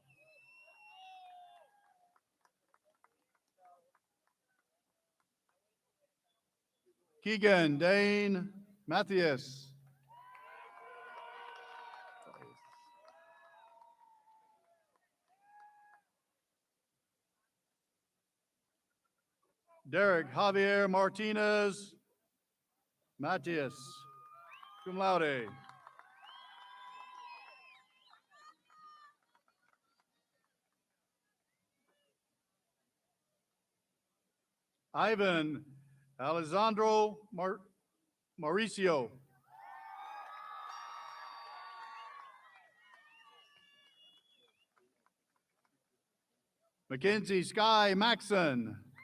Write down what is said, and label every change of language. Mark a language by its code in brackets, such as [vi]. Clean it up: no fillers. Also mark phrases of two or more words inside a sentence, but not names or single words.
[en] Keegan Dane Matthias. Derek Javier Martinez Matthias, [la] cum laude. [en] Ivan Alessandro Mauricio. Mackenzie Sky Maxon.